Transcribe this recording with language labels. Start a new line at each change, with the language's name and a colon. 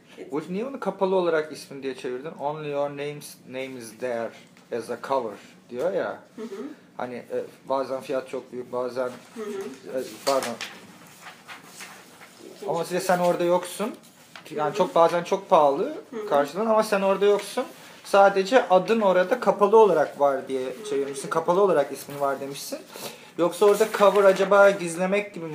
Turkish: O niye onu kapalı olarak ismin diye çevirdin?
English: Only your name's name is there as a cover
Turkish: diyor ya. Hani bazen fiyat çok büyük, bazen pardon. Ama size sen orada yoksun. Yani çok bazen çok pahalı karşılığın ama sen orada yoksun. Sadece adın orada kapalı olarak var diye çevirmişsin. Kapalı olarak ismin var demişsin. Yoksa orada cover acaba gizlemek gibi mi?